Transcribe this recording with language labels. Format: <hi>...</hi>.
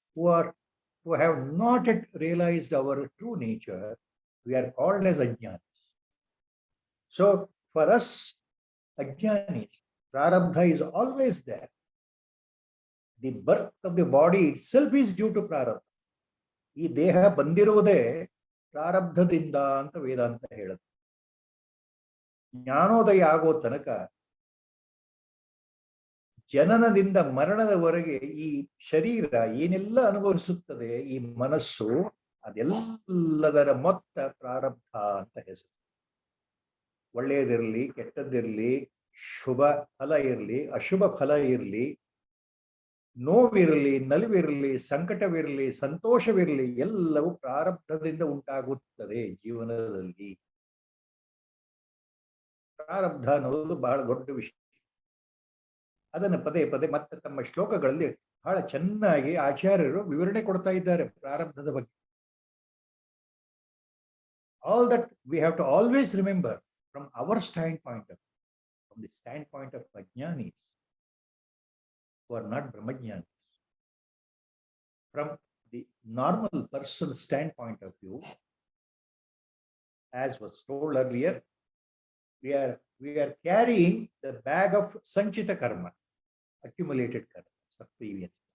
<en>who have not yet realized our true nature, we are called as ajnanis. So for us, ajnanis, prarabdha is always there. The birth of the body itself is due to prarabdha.</en> <kn>ಈ ದೇಹ ಬಂದಿರುವುದೇ ಪ್ರಾರಬ್ಧದಿಂದ ಅಂತ ವೇದಾಂತ ಹೇಳುತ್ತೆ. ಜ್ಞಾನೋದಯ ಆಗೋ ತನಕ ಜನನದಿಂದ ಮರಣದವರೆಗೆ ಈ ಶರೀರ ಏನೆಲ್ಲ ಅನುಭವಿಸುತ್ತದೆ, ಈ ಮನಸ್ಸು, ಅದೆಲ್ಲದರ ಮೊತ್ತ ಪ್ರಾರಬ್ಧ ಅಂತ ಹೆಸರು. ಒಳ್ಳೆಯದಿರಲಿ, ಕೆಟ್ಟದ್ದಿರಲಿ, ಶುಭ ಫಲ ಇರಲಿ, ಅಶುಭ ಫಲ ಇರಲಿ, ನೋವಿರಲಿ, ನಲಿವಿರಲಿ, ಸಂಕಟವಿರಲಿ, ಸಂತೋಷವಿರಲಿ, ಎಲ್ಲವೂ ಪ್ರಾರಬ್ಧದಿಂದ ಉಂಟಾಗುತ್ತದೆ ಜೀವನದಲ್ಲಿ. ಪ್ರಾರಬ್ಧ ಅನ್ನೋದು ಬಹಳ ದೊಡ್ಡ ವಿಷಯ. ಅದನ್ನು ಪದೇ ಪದೇ ಮತ್ತೆ ತಮ್ಮ ಶ್ಲೋಕಗಳಲ್ಲಿ ಬಹಳ ಚೆನ್ನಾಗಿ ಆಚಾರ್ಯರು ವಿವರಣೆ ಕೊಡ್ತಾ ಇದ್ದಾರೆ ಪ್ರಾರಬ್ಧದ ಬಗ್ಗೆ.</kn> <en>All that we have to always remember from our standpoint from the standpoint of ajnanis who are not Brahmajnani. From the normal person's standpoint of view, as was told earlier, we are carrying the bag of sanchita karma, accumulated karma of previous.</en>